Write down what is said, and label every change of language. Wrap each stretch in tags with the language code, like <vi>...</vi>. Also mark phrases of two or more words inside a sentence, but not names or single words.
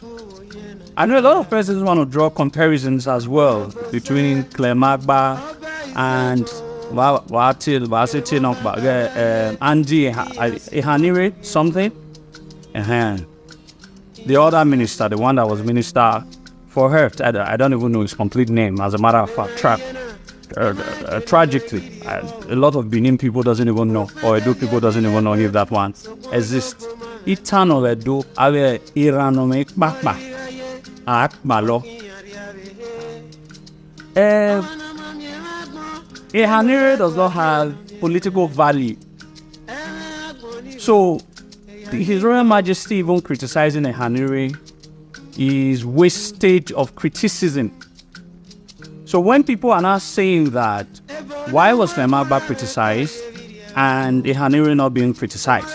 <en>I know a lot of persons want to draw comparisons as well between Clem Agba and Andy Ihanire something. The other minister, the one that was minister for her, I don't even know his complete name. As a matter of fact, tragically, a lot of Benin people doesn't even know, or Edo people doesn't even know if that one exists.</en> <bin>Itano Edo ave iranome bakba akbalo.</bin> <en>Ihanire does not have political value. So His Royal Majesty even criticizing Ihanire is wastage of criticism. So when people are now saying that, why was Clem Agba criticized and Ihanire not being criticized?</en>